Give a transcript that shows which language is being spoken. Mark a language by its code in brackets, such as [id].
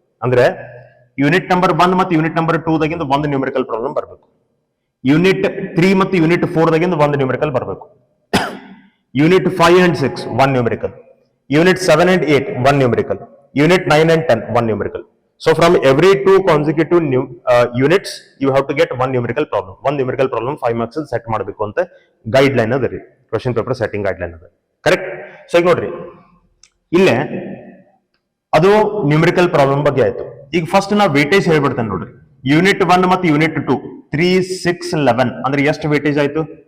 [kn] ಅಂದ್ರೆ unit number 1 ಮತ್ತು unit number 2 ದಾಗಿಂದ ಒಂದು ನ್ಯೂಮರಿಕಲ್ ಪ್ರಾಬ್ಲಮ್ ಬರಬೇಕು. ಯೂನಿಟ್ 3 ಮತ್ತು ಯೂನಿಟ್ 4 ದಾಗಿಂದ ಒಂದು ನ್ಯೂಮರಿಕಲ್ ಬರಬೇಕು. Unit 5 and 6 1 numerical. Unit 7 and 8 1 numerical. Unit 9 and 10 1 numerical. [en] So from every 2 consecutive units you have to get 1 numerical problem. [kn] 1 numerical problem 5 marks set ಮಾಡಬೇಕು ಅಂತ guideline ಅದ ರೀ, ಕ್ವೆಶ್ಚನ್ ಪೇಪರ್ ಸೆಟ್ಟಿಂಗ್ ಗೈಡ್ಲೈನ್ ಅದ. Correct? So ಈಗ ನೋಡ್ರಿ, ಇಲ್ಲೇ ಅದು numerical problem ಬಗ್ಗೆ ಆಯ್ತು. ಈಗ ಫಸ್ಟ್ ನಾವು ವೇಟೇಜ್ ಹೇಳ್ಬಿಡ್ತೇನೆ ನೋಡ್ರಿ. ಯೂನಿಟ್ 1 ಮತ್ತು ಯೂನಿಟ್ 2 3, 6, 11 ಅಂದ್ರೆ ಎಷ್ಟು ವೇಟೇಜ್ ಆಯ್ತು?